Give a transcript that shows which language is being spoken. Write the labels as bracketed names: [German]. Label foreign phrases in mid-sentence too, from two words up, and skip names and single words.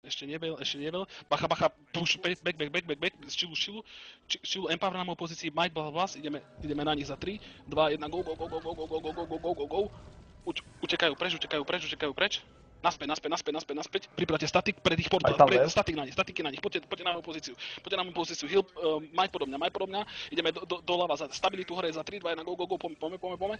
[Slovak] Ešte nevel. Bacha, [English] push, back, [Slovak] šilu, Empower na mojej pozícii, Might, Blast, ideme na nich za 3, 2, 1, go. Utekajú preč. Naspäť. Pripravte statik, pred ich portál, statiky na nich, poďte na moju pozíciu, heal, Might podo mňa, ideme doľava za stabilitu hore za 3, 2, 1, go, poďme.